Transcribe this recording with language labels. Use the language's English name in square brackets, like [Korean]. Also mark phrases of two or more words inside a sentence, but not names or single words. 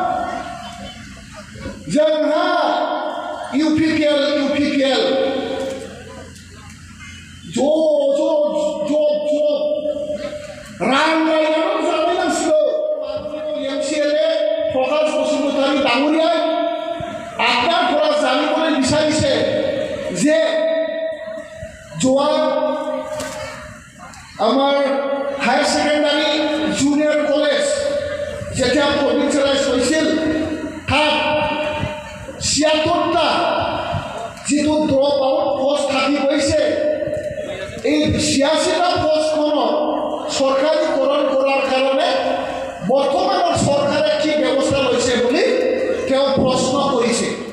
[Bodo] जोंहा UPPL रां रायनानै जानो नांसिगौ [Assamese] MCLA प्रकाश बसुमतारी डाঙৰীয়াই আপনার পৰা জানিবলৈ বিচাৰিছে যে যোৱা আমাৰ হায়াৰ সেকেন্ডাৰী জুনিয়ৰ কলেজ যেতিয়া প্ৰভিন্সিয়েলাইজ হৈছিল তাত 76টা যিটো ড্ৰপ আউট পোষ্ট থাকি গৈছে এই 86টা পোষ্টখনৰ চৰকাৰীকৰণ কৰাৰ কাৰণে বৰ্তমানৰ চৰকাৰে কি ব্যৱস্থা লৈছে বুলি তেওঁ প্ৰশ্ন কৰিছে